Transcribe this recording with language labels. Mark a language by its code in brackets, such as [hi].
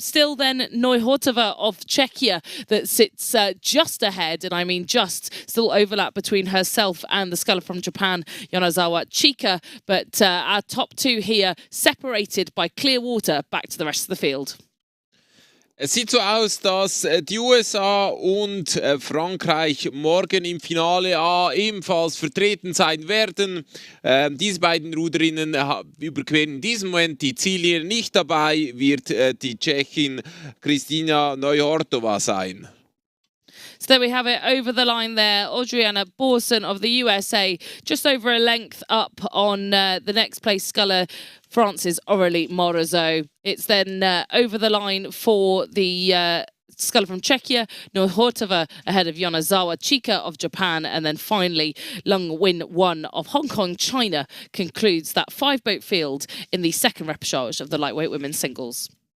[en] Still then, Neuhortova of Czechia that sits just ahead, and I mean just, still overlap between herself and the sculler from Japan, Yonezawa Chika, but our top 2 here separated by clear water back to the rest of the field. [de] Es sieht so aus, dass die USA und Frankreich morgen im Finale A ebenfalls vertreten sein werden. Diese beiden Ruderinnen überqueren in diesem Moment die Ziellinie. Nicht dabei wird die Tschechin Kristina Neuhortova sein. [en] So there we have it over the line there. Adriana Borzen of the USA just over a length up on the next place sculler, France's Aurélie Morizot. It's then over the line for the sculler from Czechia, Neuhortova ahead of Yonezawa Chika of Japan, and then finally Lung Win 1 of Hong Kong, China concludes that 5-boat field in the 2nd repechage of the lightweight women's singles.